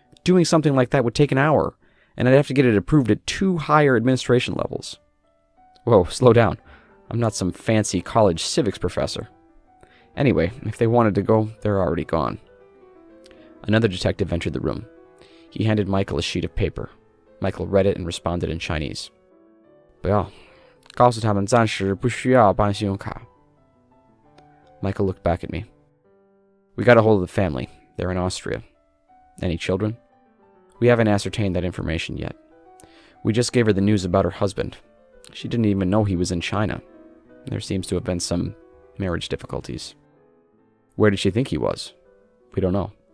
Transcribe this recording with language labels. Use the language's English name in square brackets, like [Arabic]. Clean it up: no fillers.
[English] Doing something like that would take an hour, and I'd have to get it approved at 2 higher administration levels. Whoa, slow down. I'm not some fancy college civics professor. Anyway, if they wanted to go, they're already gone. Another detective entered the room. He handed Michael a sheet of paper. Michael read it and responded in Chinese. [Chinese] 不要，告诉他们暂时不需要办信用卡. [English] Michael looked back at me. We got a hold of the family. They're in Austria. Any children? We haven't ascertained that information yet. We just gave her the news about her husband. She didn't even know he was in China. There seems to have been some marriage difficulties. Where did she think he was? We don't know.